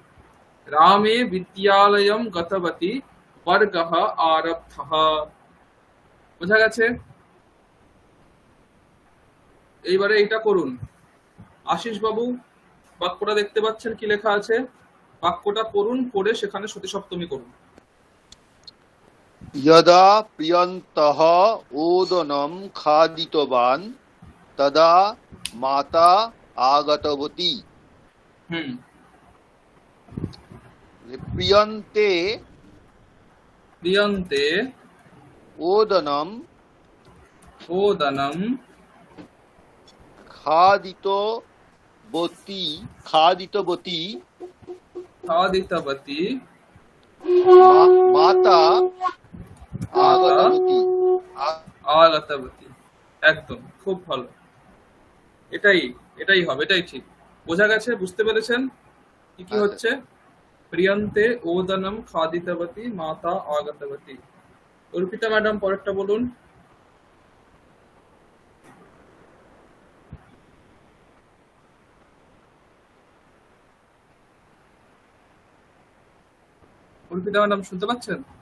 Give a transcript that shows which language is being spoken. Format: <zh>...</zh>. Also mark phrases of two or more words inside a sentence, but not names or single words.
<sa>রামে বিদ্যালয়ম গতবতী বর্গঃ আরব্ধঃ।</sa> <bn>বোঝা গেছে? এইবারে এটা করুন। আশিস বাবু, বাক্যটা দেখতে পাচ্ছেন কি লেখা আছে? বাক্যটা করুন, করে সেখানে সতী সপ্তমী করুন।</bn> <sa>यदा प्रियन्तः ओदनं खादितवान् तदा माता आगतवती। হুম, प्रियन्ते প্রিয়ন্তে ओदनं ওদনম खादितवती खादितवती খাদিতবতী माता মাতা आगतवती। আগতবতী।</sa> <bn>একদম খুব ভালো, এটাই এটাই হবে, এটাই ঠিক। বোঝা গেছে? বুঝতে পেরেছেন কি কি হচ্ছে?</bn> <sa>প্রিয়ন্তে ওদনম খাদিতবতী মাতা আগতবতী।</sa> <bn>অর্পিতা ম্যাডাম পরেরটা বলুন। অর্পিতা ম্যাডাম শুনতে পাচ্ছেন?</bn>